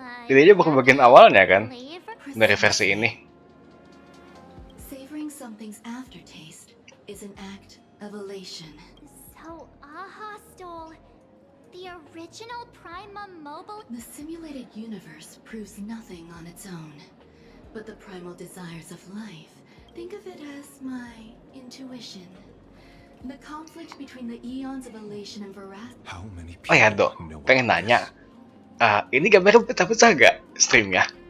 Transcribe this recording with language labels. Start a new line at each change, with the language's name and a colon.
Indonesian: Ini aja bukan bagian awalnya kan dari versi ini.
English: Savoring something's aftertaste is an act of elation. So, Aha stole the original Prima Mobile? The simulated universe proves nothing on its own. But the primal desires of life, think of it as my intuition. The conflict between the eons of elation and veracity. How many
Indonesian: Oh ya, Dok. Pengen nanya. Ini gambarnya pecah-pecah gak streamnya?